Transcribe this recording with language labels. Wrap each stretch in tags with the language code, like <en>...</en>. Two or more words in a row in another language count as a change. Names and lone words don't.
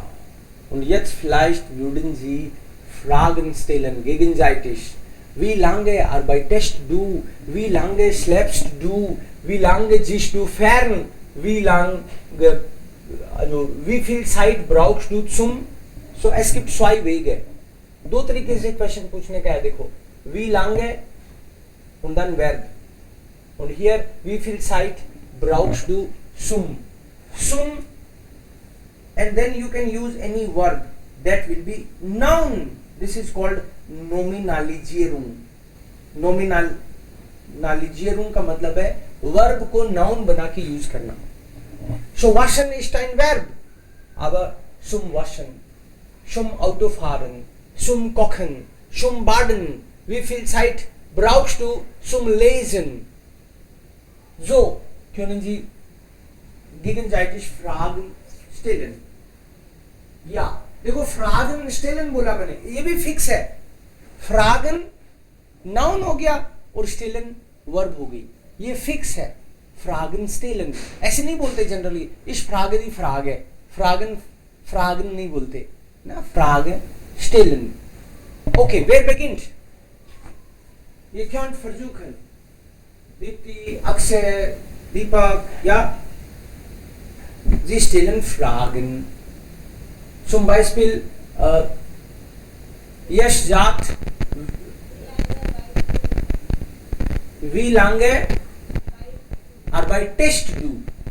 <de>Und jetzt vielleicht würden Sie Fragen stellen, gegenseitig. Wie lange arbeitest du? Wie lange schläfst du? Wie lange siehst du fern? Wie viel Zeit brauchst du zum? So, es gibt zwei Wege.</de> <hi>दो तरीके से क्वेश्चन पूछने का है. देखो,</hi> <de>wie lange und dann Verb. Und hier, wie viel Zeit brauchst du zum? Zum,</de> <en>and then you can use any verb that will be noun. This is called Nominalisierung.</en> <hi>Nominalisierung का मतलब है वर्ब को नाउन बना के यूज करना.</hi> <de>So waschen ist ein Verb, aber zum Waschen, zum Autofahren, zum Kochen, zum Baden. Wie viel Zeit brauchst du zum Lesen? So können Sie gegenseitig Fragen stellen.</de> <hi>Ja, देखो</hi> <de>Fragen stellen</de> <hi>बोला मैंने, ये भी फिक्स है. Fragen नाउन हो गया और stellen वर्ब हो गई. ये फिक्स है.</hi> <de>Fragen stellen.</de> <hi>ऐसे नहीं बोलते जनरली.</hi> <de>Ich frage die Frage. Fragen</de> <hi>नहीं बोलते ना.</hi> <de>Frage stellen. Okay, wer beginnt? Ihr könnt versuchen. Dipti, Axel, Deepak, ja? Sie stellen Fragen. Zum Beispiel, Yash sagt, wie lange arbeitest du?</de>